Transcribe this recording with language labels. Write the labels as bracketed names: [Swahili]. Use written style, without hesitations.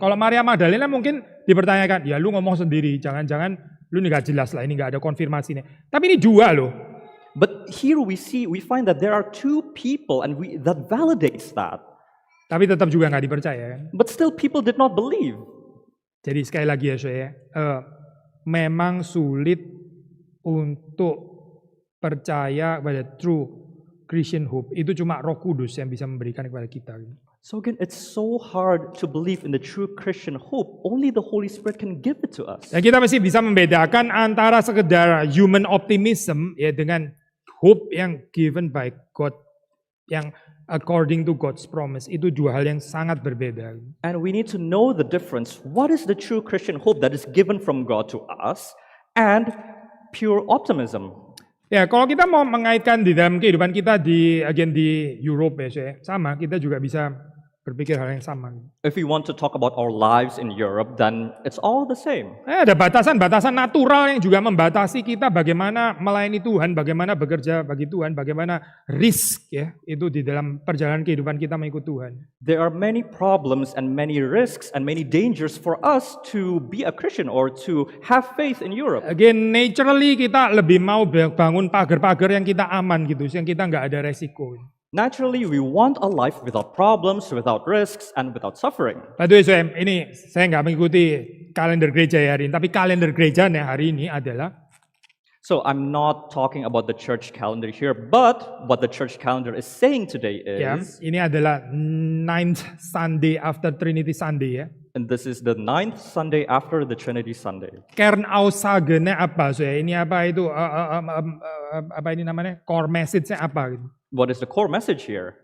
[Indonesian] Kalau Maria Magdalena mungkin dipertanyakan, ya lu ngomong sendiri, jangan-jangan lu nggak jelas lah, ini nggak ada konfirmasinya. Tapi ini dua loh. [English] But here we find that there are two people, and that validates that. [Indonesian] Tapi tetap juga nggak dipercaya kan? [English] But still people did not believe. [Indonesian] Jadi sekali lagi ya saya, memang sulit untuk percaya pada [English] true Christian hope. [Indonesian] Itu cuma Roh Kudus yang bisa memberikan kepada kita. [English] So again, it's so hard to believe in the true Christian hope. Only the Holy Spirit can give it to us. [Indonesian] Dan kita masih bisa membedakan antara sekedar [English] human optimism [Indonesian] ya dengan hope yang [English] given by God, [Indonesian] yang [English] according to God's promise. [Indonesian] Itu dua hal yang sangat berbeda. [English] And we need to know the difference. What is the true Christian hope that is given from God to us and pure optimism? [Indonesian] Ya, kalau kita mau mengaitkan di dalam kehidupan kita di Europe ya, saya, sama kita juga bisa berpikir hal yang sama. [English] If we want to talk about our lives in Europe, then it's all the same. [Indonesian] Ada batasan-batasan natural yang juga membatasi kita bagaimana melayani Tuhan, bagaimana bekerja bagi Tuhan, bagaimana risk ya itu di dalam perjalanan kehidupan kita mengikut Tuhan. [English] There are many problems and many risks and many dangers for us to be a Christian or to have faith in Europe. Again, naturally [Indonesian] kita lebih mau bangun pagar-pagar yang kita aman gitu, yang kita nggak ada resiko. [English] Naturally, we want a life without problems, without risks, and without suffering. By the way, [Indonesian] ini saya nggak mengikuti kalender gereja hari ini, tapi kalender gerejanya hari ini adalah. [English] So I'm not talking about the church calendar here, but what the church calendar is saying today is. [Indonesian] Ya, ini adalah [English] 9th Sunday after Trinity Sunday [Indonesian] ya. [English] And this is the 9th Sunday after the Trinity Sunday. [Indonesian] Kernaussagenya apa? So ini apa itu? Apa ini namanya? Core message-nya apa? Gitu. [English] What is the core message here?